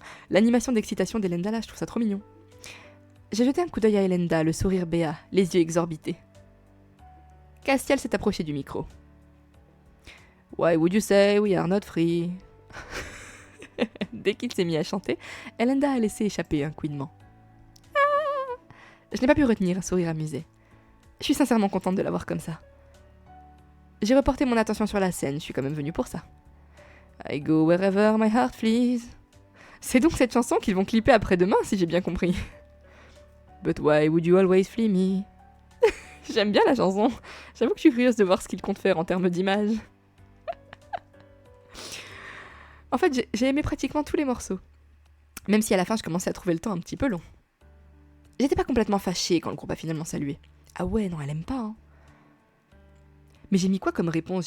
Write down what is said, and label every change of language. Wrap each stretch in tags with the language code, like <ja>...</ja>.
<fr>L'animation d'excitation d'Elenda là, je trouve ça trop mignon. J'ai jeté un coup d'œil à Elenda, le sourire béat, les yeux exorbités. Castiel s'est approché du micro.</fr> <en>Why would you say we are not free?</en> <fr>Dès qu'il s'est mis à chanter, Elenda a laissé échapper un couinement. Ah, je n'ai pas pu retenir un sourire amusé. Je suis sincèrement contente de l'avoir comme ça. J'ai reporté mon attention sur la scène, je suis quand même venue pour ça.</fr> <en>I go wherever my heart flees.</en> <fr>C'est donc cette chanson qu'ils vont clipper après-demain, si j'ai bien compris.</fr> <en>But why would you always flee me?</en> <fr>J'aime bien la chanson. J'avoue que je suis curieuse de voir ce qu'ils comptent faire en termes d'image. En fait, j'ai aimé pratiquement tous les morceaux. Même si à la fin, je commençais à trouver le temps un petit peu long. J'étais pas complètement fâchée quand le groupe a finalement salué. Ah ouais, non, elle aime pas, hein. Mais j'ai mis quoi comme réponse?</fr>